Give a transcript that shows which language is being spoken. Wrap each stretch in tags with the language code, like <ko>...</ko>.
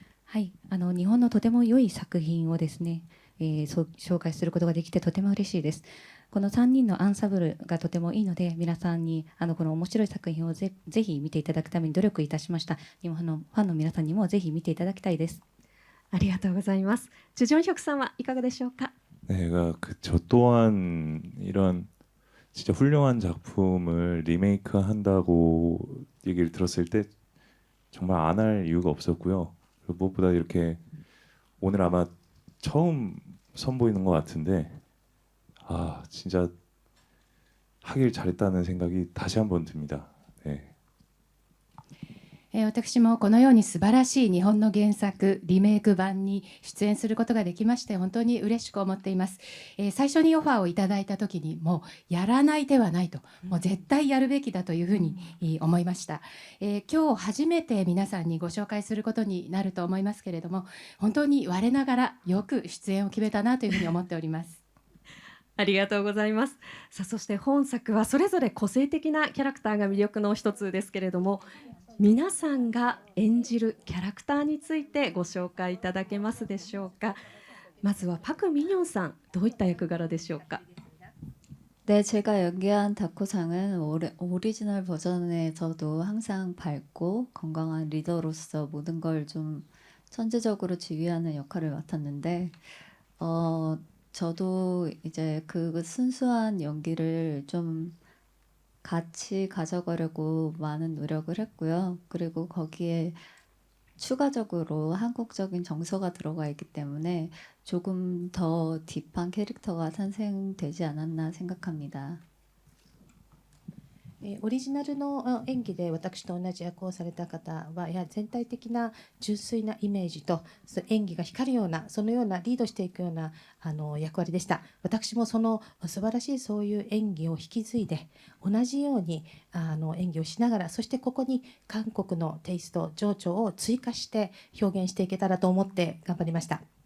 <ja>はい、日本のとても良い作品をですね、紹介することができてとても嬉しいです。この3人のアンサンブルがとてもいいので、皆さんにこの面白い作品をぜひ見ていただくために努力いたしました。日本のファンの皆さんにもぜひ見ていただきたいです。ありがとうございます。チュジョンヒョクさんはいかがでしょうか。</ja> <ko>내가 저 또한 이런 진짜 훌륭한 작품을 리메이크 한다고 얘기를 들었을 때 정말 안 할 이유가 없었고요. 그리고 무엇보다 이렇게 오늘 아마 처음 선보이는 것 같은데 진짜 하길 잘했다는 생각이 다시 한번 듭니다. 네.</ko> <ja>私もこのように素晴らしい日本の原作リメイク版に出演することができまして本当に嬉しく思っています。最初にオファーをいただいた時にもうやらない手はないと、もう絶対やるべきだというふうに思いました。今日初めて皆さんにご紹介することになると思いますけれども、本当に我ながらよく出演を決めたなというふうに思っております。ありがとうございます。さあそして本作はそれぞれ個性的なキャラクターが魅力の一つですけれども、皆さんが演じるキャラクターについてご紹介いただけますでしょうか。まずはパク・ミニョンさん、どういった役柄でしょうか。</ja> <ko>네, 제가 연기한 다코상은 오리지널 버전에서도 항상 밝고 건강한 리더로서 모든 걸 좀 천재적으로 지휘하는 역할을 맡았는데 저도 이제 그 순수한 연기를 좀 같이 가져가려고 많은 노력을 했고요. 그리고 거기에 추가적으로 한국적인 정서가 들어가 있기 때문에 조금 더 딥한 캐릭터가 탄생되지 않았나 생각합니다.</ko> <ja>オリジナルの演技で私と同じ役をされた方はやはり全体的な純粋なイメージと演技が光るようなそのようなリードしていくような役割でした。私もその素晴らしいそういう演技を引き継いで同じように演技をしながらそしてここに韓国のテイスト情緒を追加して表現していけたらと思って頑張りました。</ja>